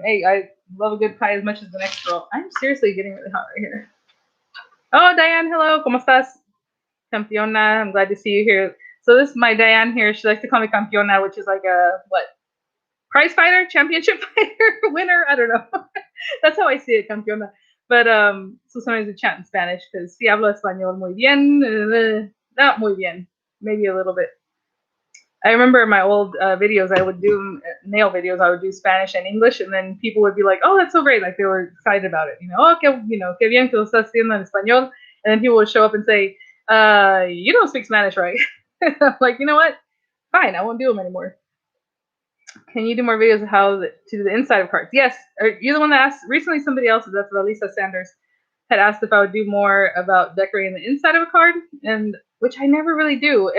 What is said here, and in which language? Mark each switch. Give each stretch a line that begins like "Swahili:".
English: Hey, I love a good pie as much as the next girl. I'm seriously getting really hot right here. Oh, Diane, hello.
Spanish: ¿Cómo estás?
English: Campeona. I'm glad to see you here. So this is my Diane here. She likes to call me Campeona, which is like a, what? Prize fighter? Championship fighter? Winner? I don't know. That's how I see it, Campeona. But, so sometimes we chat in Spanish because
Spanish: si hablo español muy bien.
English: Not
Spanish: muy bien.
English: Maybe a little bit. I remember in my old videos, I would do nail videos. I would do Spanish and English, and then people would be like, "Oh, that's so great!" Like they were excited about it.
Spanish: Oh, qué bien que lo estás haciendo en español.
English: And then people would show up and say, "You don't speak Spanish, right?" I'm like, you know what? Fine, I won't do them anymore. Can you do more videos of how to do the inside of cards? Yes. You're the one that asked. Recently, somebody else, that's Lisa Sanders, had asked if I would do more about decorating the inside of a card, and which I never really do.